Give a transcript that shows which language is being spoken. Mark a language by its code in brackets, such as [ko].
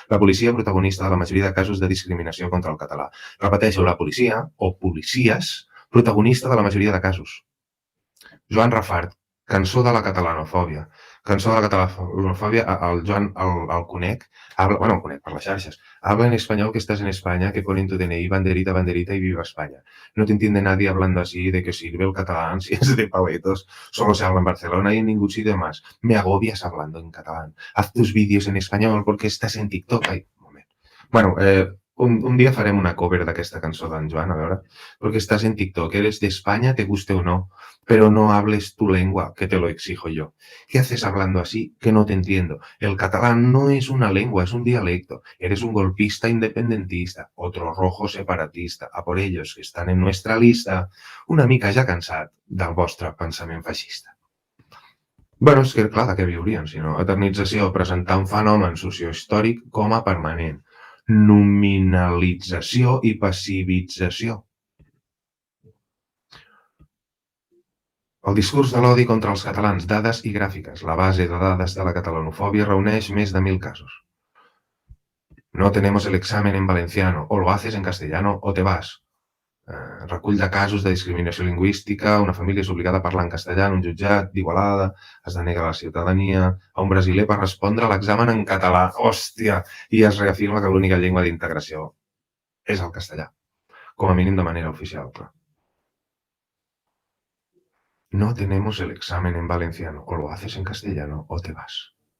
[ca] La policia protagonista de la majoria de casos de discriminació contra el català. Repeteixo, la policia o policies protagonista de la majoria de casos. Joan Rafart, cançó de la catalanofòbia. Cançó de la catalanofòbia, el Joan el conec, el conec per les xarxes. [es] Habla en español que estás en España, que pone en tu DNI banderita, banderita y viva España. No te entiende nadie hablando así de que sirve el catalán si es de paletos. Solo se habla en Barcelona y en ningún sitio más. Me agobias hablando en catalán. Haz tus vídeos en español porque estás en TikTok. [ca] Ai, un moment. Bueno, un dia farem una cover d'aquesta cançó d'en Joan, a veure, [es] porque estás en TikTok, eres de España, te guste o no, pero no hables tu lengua, que te lo exijo yo. ¿Qué haces hablando así? Que no te entiendo. El catalán no es una lengua, es un dialecto. Eres un golpista independentista, otro rojo separatista. A por ellos que están en nuestra lista, [ca] una mica ja cansat del vostre pensament feixista. Bueno, és que, clar, de què viurien, sinó eternització, presentar un fenomen sociohistòric com a permanent. Nominalització i passivització. El discurs de l'odi contra els catalans, dades i gràfiques. La base de dades de la catalanofòbia reuneix més de 1.000 casos. [es] No tenemos el examen en valenciano, o lo haces en castellano o te vas. [ca] Recull de casos de discriminació lingüística, una família és obligada a parlar en castellà en un jutjat d'Igualada, es denega la ciutadania, a un brasiler per respondre a l'examen en català. Hòstia! I es reafirma que l'única llengua d'integració és el castellà, com a mínim de manera oficial, clar. [es] No tenemos el examen en valenciano, o lo haces en castellano o te vas.